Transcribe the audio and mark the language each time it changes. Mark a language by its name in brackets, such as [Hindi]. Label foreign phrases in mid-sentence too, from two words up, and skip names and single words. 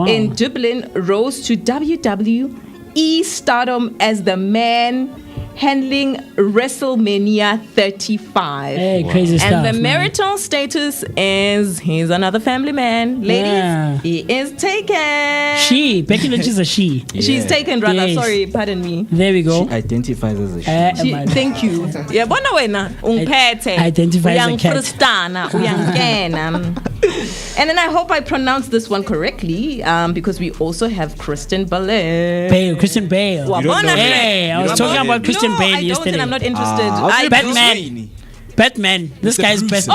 [English] In Dublin, rose to WWE stardom as the man handling WrestleMania 35. Hey, crazy stuff. And the marital status is he's another family man. Ladies, he is taken. Becky Lynch is a she. She's taken, rather. Yes. Sorry, pardon me. There we go. She identifies as a she. Thank you. Yeah, [Zulu] bona wena ungphethe. [English] Identifies as a cat. And then I hope I pronounced this one correctly, because we also have Kristen Bale. Christian Bale. Hey, I was talking about Christian Bale yesterday. And I'm not interested. Batman. This guy's Batman.